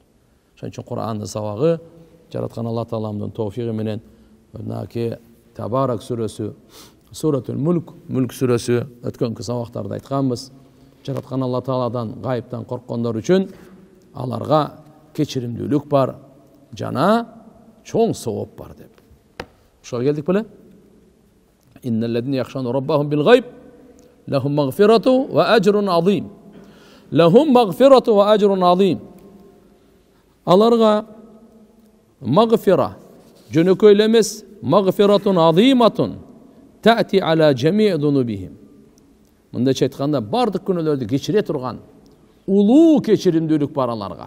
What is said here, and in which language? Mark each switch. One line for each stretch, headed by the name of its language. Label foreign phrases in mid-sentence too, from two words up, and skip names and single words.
Kyrgyz: Ошон үчүн Кур'андын сабагы жараткан Алла Тааламдын товфиги менен мынакей Табарак сүрөсү, Суратул Мулк, Мүлк сүрөсү өткөнкү сабактарда айтканбыз. Жараткан Алла Тааладан гайыптан корккондор үчүн аларга кечиримдүүлүк бар, жана чоң сооп бар деп. Ошого келдик беле?
Arabic: إن الذين يخشون ربهم بالغيب لهم مغفرة وأجر عظيم. لهم مغفرة وأجر عظيم.
Kyrgyz: Аларга магфира, жөнөкөй эле эмес,
Arabic: مغفرة عظيمة تأتي على جميع ذنوبهم.
Kyrgyz: Мындайча айтканда бардык күнөөлөрдү кечире турган улуу кечиримдүүлүк бар аларга.